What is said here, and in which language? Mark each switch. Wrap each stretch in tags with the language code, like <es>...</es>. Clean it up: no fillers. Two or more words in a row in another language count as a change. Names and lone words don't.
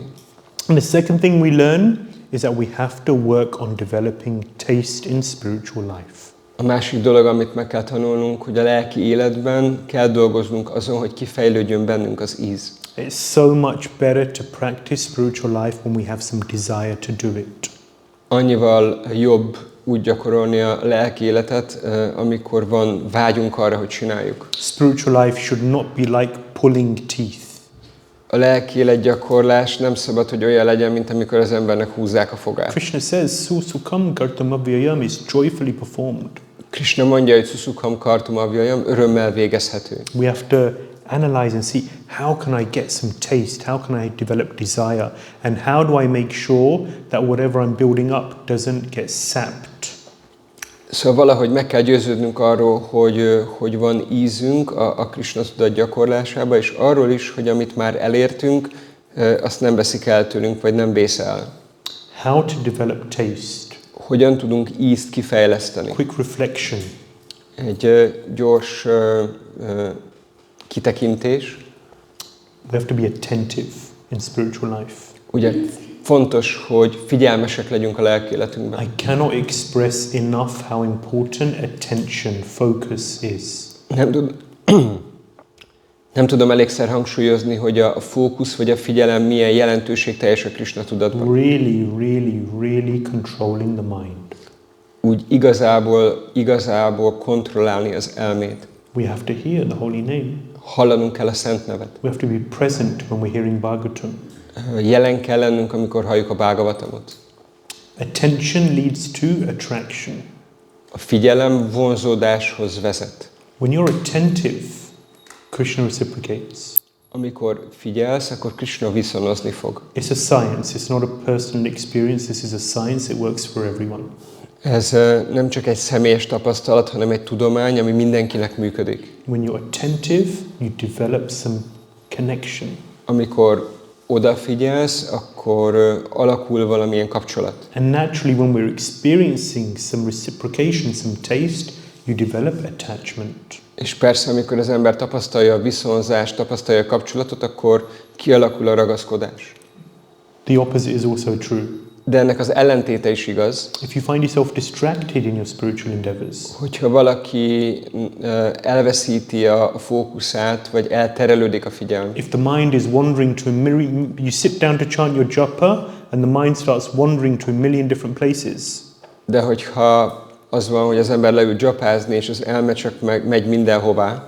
<en>And the second thing we learn is that we have to work on developing taste in spiritual life.</en> <hu>A másik dolog, amit meg kell tanulnunk, hogy a lelki életben kell dolgoznunk azon, hogy kifejlődjön bennünk az íz.</hu> <en>It's so much better to practice spiritual life when we have some desire to do it.</en> <hu>Annyival jobb úgy gyakorolni a lelki életet, amikor van vágyunk arra, hogy csináljuk.</hu> <en>Spiritual life should not be like pulling teeth.</en> <hu>A lelki életgyakorlás nem szabad, hogy olyan legyen, mint amikor az embernek húzzák a fogát.</hu> <en>Krishna says,</en> <sa>सुसुखं कर्तुम् अव्ययम्</sa> <en>is joyfully performed.</en> <hu>Krishna mondja, hogy</hu> <sa>सुसुखं कर्तुम् अव्ययम्</sa> <hu>örömmel végezhető.</hu> <en>We have to analyze and see, how can I get some taste? How can I develop desire? And how do I make sure that whatever I'm building up doesn't get sapped?</en> <hu>Szóval valahogy meg kell győződnünk arról, hogy van ízünk a Krishna tudat gyakorlásába, és arról is, hogy amit már elértünk, azt nem veszik el tőlünk, vagy nem vész el.</hu> <en>How to develop taste?</en> <hu>Hogyan tudunk ízt kifejleszteni?</hu> <en>Quick reflection.</en> <hu>Egy gyors kitekintés.</hu> <en>We have to be attentive in spiritual life.</en> <hu>Ugye fontos, hogy figyelmesek legyünk a lelki életünkben.</hu> <en>I cannot express enough how important attention, focus is.</en> <hu>Nem tudom elégszer hangsúlyozni, hogy a fókusz vagy a figyelem milyen jelentőségteljes a Krishna tudatban.</hu> <en>Really controlling the mind.</en> <hu>Úgy igazából kontrollálni az elmét.</hu> <en>We have to hear the holy name.</en> <hu>Hallanunk kell a szent nevet.</hu> <en>We have to be present when we're hearing Bhagavatam.</en> <hu>Jelen kell lennünk, amikor halljuk a Bhagavatamot.</hu> <en>Attention leads to attraction.</en> <hu>A figyelem vonzódáshoz vezet.</hu> <en>When you're attentive, Krishna reciprocates.</en> <hu>Amikor figyelsz, akkor Krishna viszonozni fog.</hu> <en>It's a science, it's not a personal experience, this is a science, it works for everyone.</en> <hu>Ez nem csak egy személyes tapasztalat, hanem egy tudomány, ami mindenkinek működik.</hu> <en>When you're attentive, you develop some connection.</en> <hu>Amikor odafigyelsz, akkor alakul valamilyen kapcsolat.</hu> <en>And naturally, when we're experiencing some reciprocation, some taste, you develop attachment.</en> <hu>És persze, amikor az ember tapasztalja a viszonzást, tapasztalja a kapcsolatot, akkor kialakul a ragaszkodás.</hu> <en>The opposite is also true.</en> <hu>De ennek az ellentéte is igaz.</hu> <en>If you find yourself distracted in your spiritual endeavors,</en> <hu>hogyha valaki elveszíti a fókuszát, vagy elterelődik a figyelm.</hu> <en>If the mind is wandering to a million, you sit down to chant your japa, and the mind starts wandering to a million different places.</en> <hu>De hogyha az van, hogy az ember leül japázni, és az elme csak megy mindenhová.</hu>